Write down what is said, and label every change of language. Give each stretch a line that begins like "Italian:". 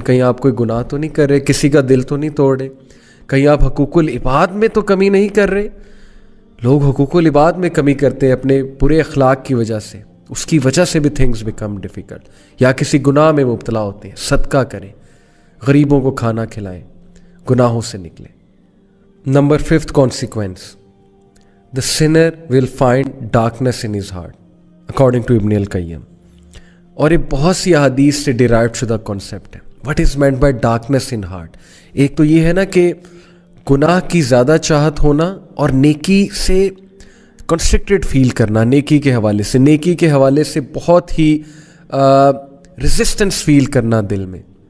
Urdu: کہیں آپ کوئی گناہ تو نہیں کر رہے، کسی کا دل تو نہیں توڑ رہے، کہیں آپ حقوق العباد میں تو کمی نہیں کر رہے. لوگ حقوق العباد میں کمی کرتے ہیں اپنے برے اخلاق کی وجہ سے، اس کی وجہ سے بھی
English: Things become difficult.
Urdu: یا کسی گناہ میں مبتلا ہوتے ہیں، صدقہ کریں، غریبوں کو کھانا کھلائیں، گناہوں سے نکلیں.
English: Number 5th consequence, the sinner will find darkness in his heart, according to Ibn al-Qayyim.
Urdu: اور یہ بہت سی احادیث سے ڈیرائیوڈ شدہ کانسیپٹ ہے.
English: What is meant by darkness in heart؟
Urdu: ایک تو یہ ہے نا کہ گناہ کی زیادہ چاہت ہونا اور نیکی سے کنسٹرکٹڈ فیل کرنا، نیکی کے حوالے سے، نیکی کے حوالے سے بہت ہی ریزسٹنس فیل کرنا دل میں.